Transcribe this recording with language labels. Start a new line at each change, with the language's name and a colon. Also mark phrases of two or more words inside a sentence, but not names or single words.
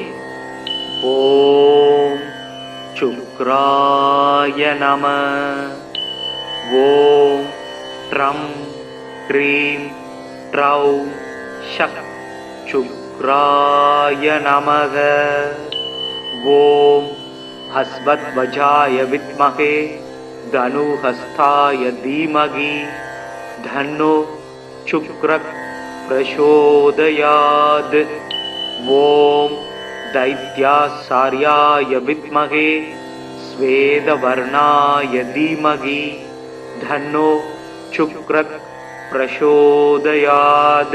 Sanskrit: ॐ शुक्राय नमः। ॐ द्रं क्रीं द्रौं षक् शुक्राय नमः। ॐ अश्वध्वजाय विद्महे धनुहस्ताय धीमहि तन्नो शुक्रः प्रचोदयात्। ॐ दैत्याचार्याय विद्महे श्वेतवर्णाय धीमहि तन्नो शुक्रः प्रचोदयात्।